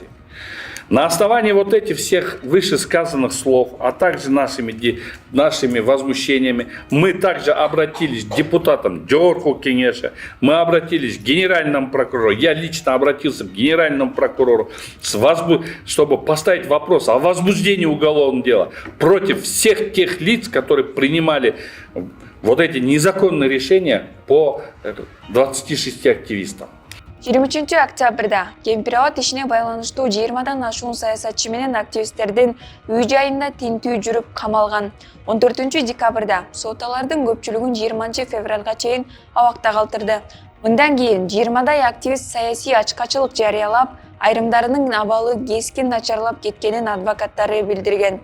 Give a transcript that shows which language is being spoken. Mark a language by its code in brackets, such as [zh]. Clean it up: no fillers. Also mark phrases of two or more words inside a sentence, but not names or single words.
[ru] На основании вот этих всех вышесказанных слов, а также нашими возмущениями, мы также обратились к депутатам Жогорку Кеңеша, мы обратились к генеральному прокурору, я лично обратился к генеральному прокурору, чтобы поставить вопрос о возбуждении уголовного дела против всех тех лиц, которые принимали вот эти незаконные решения по 26 активистам. [ky] 23 октябрда Кемпирабад ишине байланыштуу 20дан ашуун саясатчы менен активисттердин үй жайында тинтүү жүрүп камалган. 14 декабрда сот алардын көпчүлүгүн 20 февралга чейин абакта калтырды. Мындан кийин 20дай активист саясий ачкачылык жарыялап, айрымдарынын абалы кескин начарлап кеткенин адвокаттары билдирген.